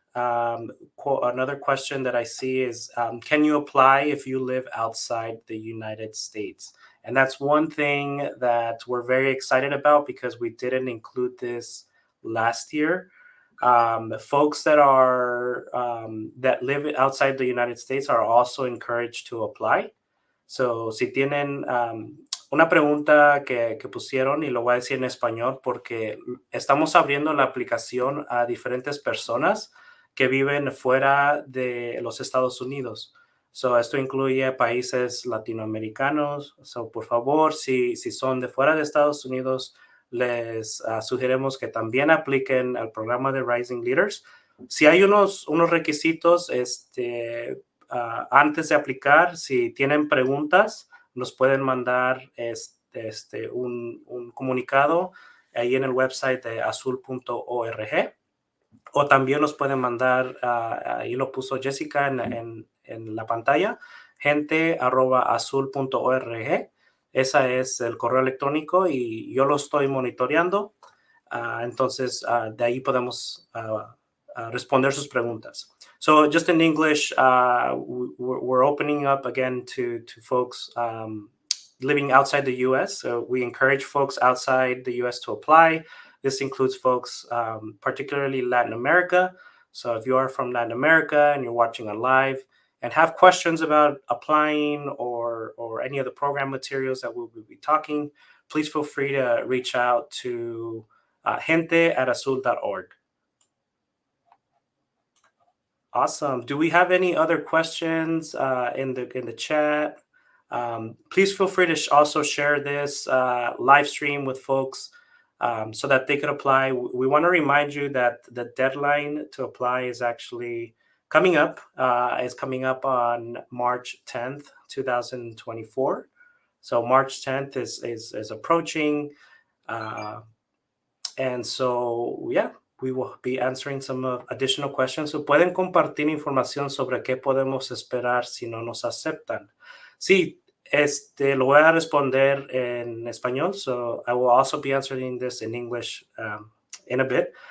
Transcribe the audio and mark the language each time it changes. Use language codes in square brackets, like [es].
[en] Another question that I see is, can you apply if you live outside the United States? And that's one thing that we're very excited about because we didn't include this last year. Folks that live outside the United States are also encouraged to apply. [es] So, si tienen una pregunta que pusieron, y lo voy a decir en español porque estamos abriendo la aplicación a diferentes personas que viven fuera de los Estados Unidos. So, esto incluye países latinoamericanos. So, por favor, si son de fuera de Estados Unidos, les sugerimos que también apliquen al programa de Rising Leaders. Si hay unos requisitos, antes de aplicar, si tienen preguntas, nos pueden mandar un comunicado ahí en el website de azul.org, o también nos pueden mandar, ahí lo puso Jessica en la pantalla, gente@azul.org. Ese es el correo electrónico y yo lo estoy monitoreando. Entonces, de ahí podemos responder sus preguntas. [en] So just in English, we're opening up again to folks living outside the U.S. So we encourage folks outside the U.S. to apply. This includes folks, particularly Latin America. So if you are from Latin America and you're watching on live and have questions about applying or any of the program materials that we'll be talking, please feel free to reach out to gente@azul.org. Awesome. Do we have any other questions in the chat? Please feel free to also share this live stream with folks so that they could apply. We want to remind you that the deadline to apply is actually coming up. It's coming up on March 10th, 2024. So March 10th is approaching. And so, yeah, we will be answering some additional questions. [es] So pueden compartir información sobre qué podemos esperar si no nos aceptan. Sí, lo voy a responder en español. [en] So I will also be answering this in English in a bit.